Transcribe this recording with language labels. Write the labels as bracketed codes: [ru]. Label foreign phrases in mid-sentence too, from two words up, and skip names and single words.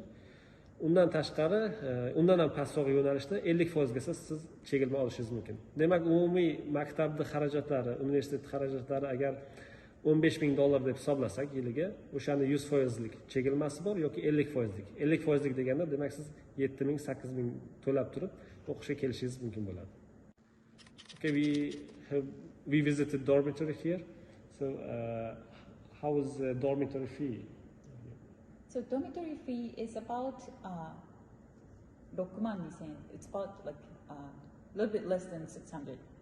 [uz] Undan tashqari, undan ham pastroq yo'nalishda 50% gacha siz chegilma olishingiz mumkin. Demak, umumiy maktabning xarajatlari, universitet xarajatlari agar $15,000 deb hisoblasak yiliga, o'shani 100% lik chegilmasi bor yoki 50% lik. 50% lik deganda demak siz 7,000, 8,000 to'lab turib o'qishga kelishingiz mumkin bo'ladi. [en] Okay, we visited dormitory here. So how is the dormitory fee? So dormitory fee is about 6万2000. It's about like a little bit less than $600.